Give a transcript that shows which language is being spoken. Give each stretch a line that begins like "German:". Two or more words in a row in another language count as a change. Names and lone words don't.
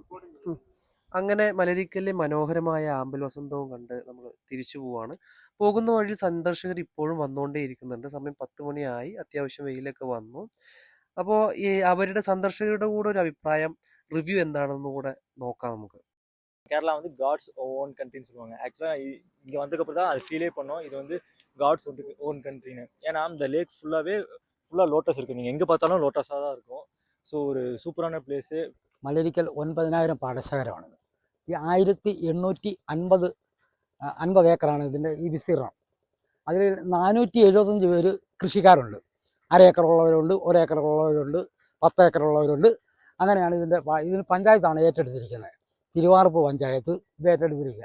Malayalam: അങ്ങനെ മലരിക്കലിലെ മനോഹരമായ ആമ്പൽ വസന്തവും കണ്ട് നമ്മൾ തിരിച്ചു പോവാണ്. പോകുന്ന വഴിയിൽ സന്ദർശകർ ഇപ്പോഴും വന്നുകൊണ്ടേ ഇരിക്കുന്നുണ്ട്. സമയം 10 മണിയായി, അത്യാവശ്യം വെയിലൊക്കെ വന്നു. അപ്പോൾ ഈ അവരുടെ സന്ദർശകരുടെ കൂടെ ഒരു അഭിപ്രായം, റിവ്യൂ എന്താണെന്ന് കൂടെ നോക്കാം നമുക്ക്.
Tamil: கேரளா வந்து
English: God's own countryன்னு
Tamil: சொல்லுவாங்க. ஆக்சுவலாக இங்கே வந்ததுக்கப்புறம் தான் அது ஃபீலே பண்ணோம் இது வந்து
English: God's own countryன்னு.
Tamil: ஏன்னா இந்த லேக் ஃபுல்லாக லோட்டஸ் இருக்குது, நீங்கள் எங்கே பார்த்தாலும் லோட்டஸாக தான் இருக்கும். ஸோ ஒரு சூப்பரான பிளேஸு.
Malayalam: മലരിക്കൽ 9,000 പാടശേഖരമാണിത്. ഈ 1850 ഏക്കറാണ് ഇതിൻ്റെ ഈ വിസ്തീർണം. അതിൽ 475 പേര് കൃഷിക്കാരുണ്ട്. അര ഏക്കറുള്ളവരുണ്ട്, ഒരേക്കറുള്ളവരുണ്ട്, 10 ഏക്കറുള്ളവരുണ്ട്. അങ്ങനെയാണ് ഇതിന് പഞ്ചായത്താണ് ഏറ്റെടുത്തിരിക്കുന്നത്. തിരുവാർപ്പ് പഞ്ചായത്ത് ഇത് ഏറ്റെടുത്തിരിക്കുക.